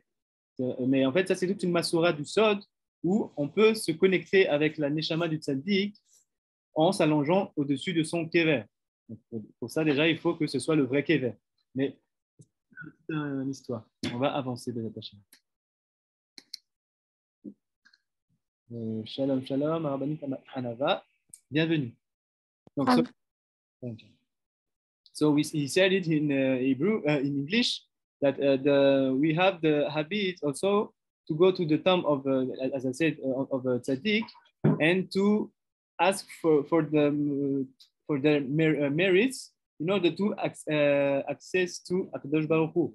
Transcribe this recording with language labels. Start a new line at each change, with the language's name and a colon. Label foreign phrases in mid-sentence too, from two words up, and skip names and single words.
French: Mais en fait, ça, c'est toute une massoura du Sod, où on peut se connecter avec la Neshama du Tzaddik en s'allongeant au-dessus de son kever. Pour ça, déjà, il faut que ce soit le vrai kever. Mais c'est une histoire. On va avancer de la tâche.
Hebrew: שלום, שלום, רבנית Hanava. Bienvenue.
French: Donc,
English: so he said it in Hebrew, in English, that we have the habit also to go to the tomb of, as I said, of a tzaddik, and to ask for their merits in order to access to
Hebrew: הקדוש ברוך הוא.